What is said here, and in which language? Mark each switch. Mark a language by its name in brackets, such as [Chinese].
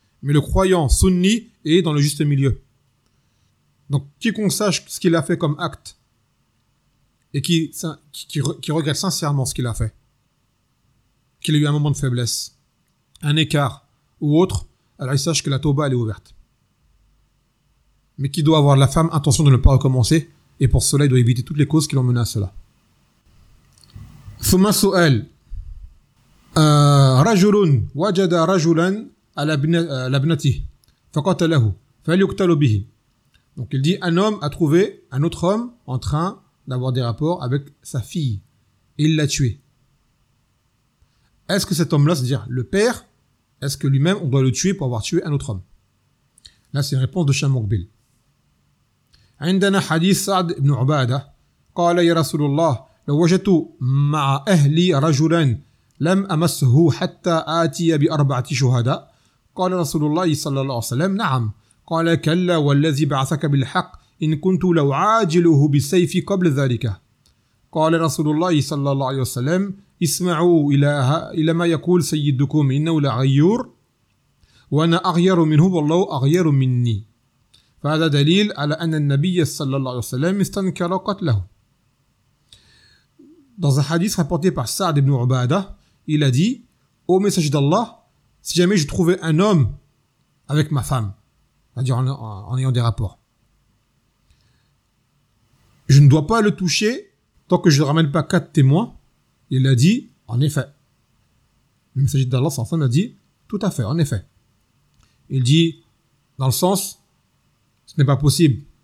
[French] Mais le croyant sunni est dans le juste milieu. Donc quiconque sache ce qu'il a fait comme acte et qui regrette sincèrement ce qu'il a fait, qu'il a eu un moment de faiblesse, un écart ou autre, alors il sache que la tauba elle est ouverte. Mais qui doit avoir la ferme intention de ne pas recommencer Et pour cela, il doit éviter toutes les causes qui l'ont mené à cela. [Arabic] ثم سؤال رجل وجد رجلا على ابنته فقتله فليقتل به. [French] Donc il dit un homme a trouvé un autre homme en train d'avoir des rapports avec sa fille. Il l'a tué. Est-ce que cet homme-là, c'est-à-dire le père, est-ce que lui-même on doit le tuer pour avoir tué un autre homme? Là, c'est une réponse de Shamukbil. [Arabic] عندنا حديث سعد بن عبادة قال يا رسول الله لو وجدت مع أهلي رجلا لم أمسه حتى آتي بأربعة شهداء قال رسول الله صلى الله عليه وسلم نعم قال كلا والذي بعثك بالحق إن كنت لو عاجله بسيفي قبل ذلك قال رسول الله صلى الله عليه وسلم اسمعوا إلى ما يقول سيدكم إنه لغيور وأنا أغير منه والله أغير مني فهذا دليل على أن النبي صلى الله عليه وسلم استنكر قتله. [French] Dans un hadith rapporté par Sa'd ibn Ubadah, il a dit « Ô messager d'Allah, si jamais je trouvais un homme avec ma femme, c'est-à-dire en ayant des rapports, je ne dois pas le toucher tant que je ne ramène pas quatre témoins. » Il a dit « En effet. » Le messager d'Allah, sa femme, a dit « Tout à fait, en effet. » Il dit « Dans le sens, ce n'est pas possible.